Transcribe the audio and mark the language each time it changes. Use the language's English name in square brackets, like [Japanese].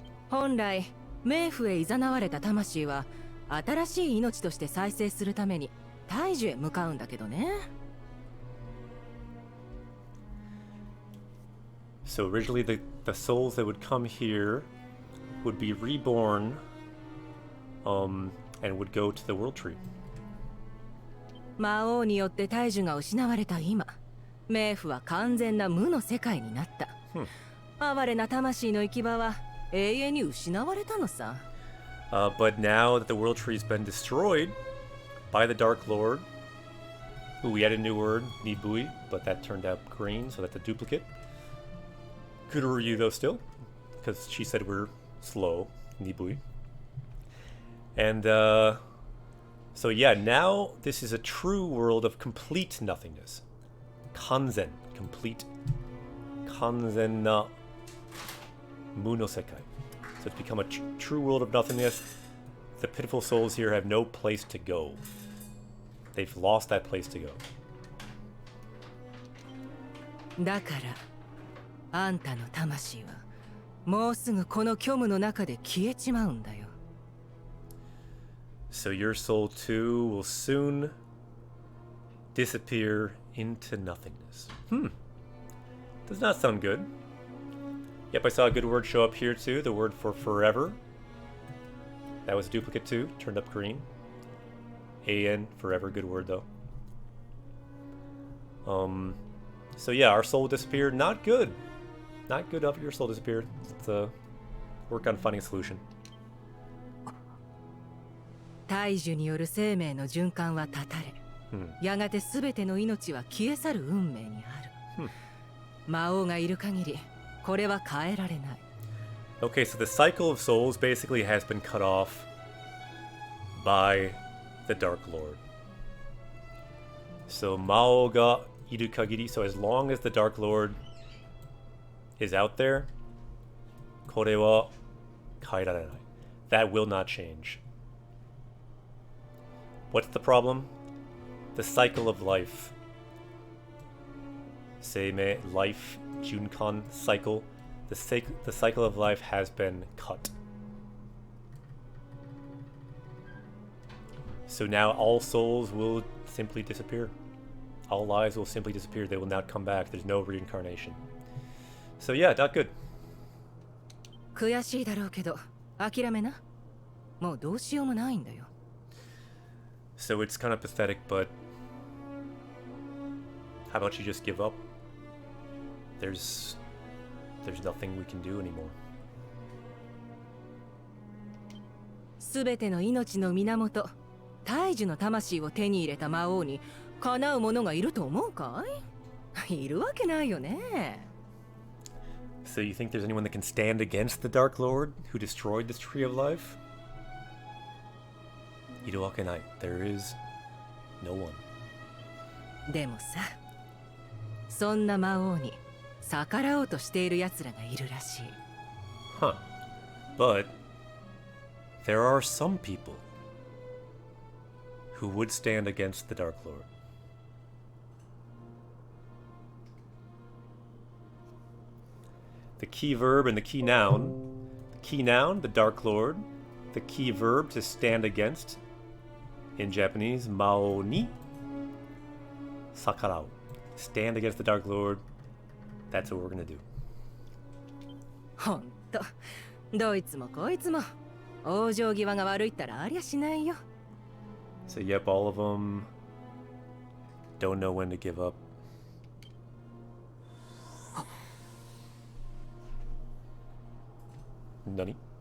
[Japanese] 本来、冥府へ誘われた魂は新しい命として再生するために大樹へ向かうんだけどね。 [English] So originally the souls that would come here would be reborn and would go to the world tree. [Japanese] 魔王によって大樹が失われた今、冥府は完全な無の世界になった。哀れな魂の行き場は永遠に失われたのさ。 [English] But now that the world tree has been destroyed by the Dark Lord, ooh, we added a new word, nibui, but that turned out green, so that's a duplicate. Good review though still, because she said we're slow, nibui. And so yeah, now this is a true world of complete nothingness. [Japanese] Kanzen, [English] complete. [Japanese] Kanzen na mu no sekai. [English] So it's become a true world of nothingness. The pitiful souls here have no place to go. They've lost that place to go. [Japanese] だからあんたの魂はもうすぐこの虚無の中で消えちまうんだよ。 [English] So your soul too will soon disappear into nothingness. Does not sound good. Yep, I saw a good word show up here too, the word for forever. That was a duplicate too, turned up green. AN, forever, good word though. So yeah, our soul disappeared, not good. Not good of your soul disappeared. Let's work on finding a solution. [Japanese] 大樹による生命の循環は断たれ、やがて全ての命は消え去る運命にある。魔王がいる限り、これは変えられない。 [English] Okay, so the cycle of souls basically has been cut off by the Dark Lord. So [Japanese] Mao ga iru kagiri, [English] so as long as the Dark Lord is out there, [Japanese] kore wa kaerarenai. [English] That will not change. What's the problem? The cycle of life. Seimei, life, Junkan, cycle. The cycle of life has been cut. So now all souls will simply disappear. All lives will simply disappear. They will not come back. There's no reincarnation. So yeah, not good. [Japanese] 悔しいだろうけど、諦めな。もうどうしようもないんだよ。 [English] So it's kind of pathetic, but how about you just give up? There's there's nothing we can do anymore. [Japanese] すべての命の源、大樹の魂を手に入れた魔王にかなう者がいると思うかい？いるわけないよね。 [English] So you think there's anyone that can stand against the Dark Lord who destroyed this Tree of Life? [Japanese] いるわけない。 [English] There is no one. [Japanese] でもさ、そんな魔王に逆らおうとしている奴らがいるらしい。 Huh. [English] But there are some people who would stand against the Dark Lord. The key verb and the key noun. The key noun, the Dark Lord. The key verb to stand against. In Japanese, [Japanese] mao ni sakarao. [English] Stand against the Dark Lord. That's what we're gonna do. [Japanese] ほんと、どいつもこいつも往生際が悪いったらありゃしないよ。 [English] So yep, all of them don't know when to give up. [Japanese] Nani?